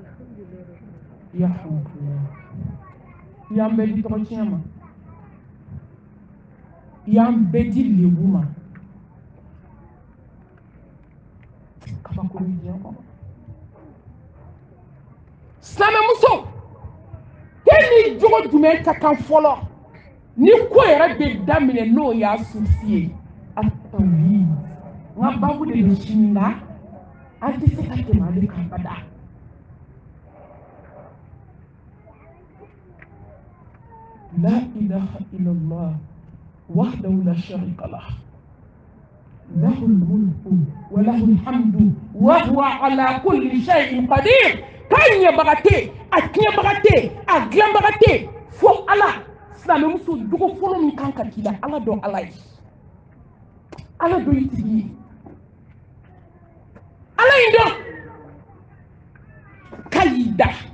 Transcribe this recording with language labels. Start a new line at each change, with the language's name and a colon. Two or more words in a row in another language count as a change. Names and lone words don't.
Bambara: i y'an bɛɛ di tɔgɔ tiɲɛ ma i y'an bɛɛ di lebu ma kabakuru diɲɛ kɔnɔ silamɛmuso e ni jogo jumɛn ka kan fɔlɔ ni ko yɛrɛ bɛ daminɛ n'o y'a susi ye a tawhid n ka babu de bɛ sini nka an tɛ se ka tɛmɛ ale kan bada
Arabic: لا إله إلا الله وحده لا شريك له له الملك وله الحمد و هو على كل شيء قدير
Bambara: kan ɲɛbaga tɛ a tiɲɛbaga tɛ a dilanbaga tɛ fo ala silamɛmuso jogo fɔlɔ min kan ka k'i la ala dɔn ala ye ala dɔn i tigi ye ala in dɔn k'a y'i da